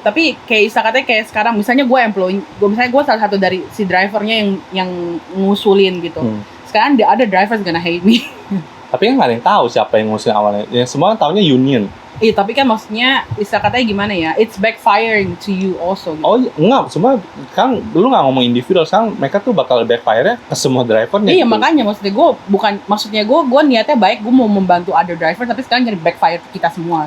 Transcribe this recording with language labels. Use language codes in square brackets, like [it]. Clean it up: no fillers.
[id] Tapi kayak katanya kayak sekarang misalnya gue employee, gue salah satu dari si drivernya yang ngusulin gitu. Sekarang [en] the other drivers gonna hate me. [id] Tapi kan nggak ada yang tahu siapa yang ngusulin awalnya. Ya semua taunya union. Iya, tapi kan maksudnya istilah katanya gimana ya? [en] It's backfiring to you also. [id] Gitu. Oh enggak, semua kan lu nggak ngomong individual, sekarang mereka tuh bakal backfire-nya ke semua drivernya. Iya gitu. Makanya maksudnya gue niatnya baik, gue mau membantu [en] other driver, [id] tapi sekarang jadi backfire ke kita semua.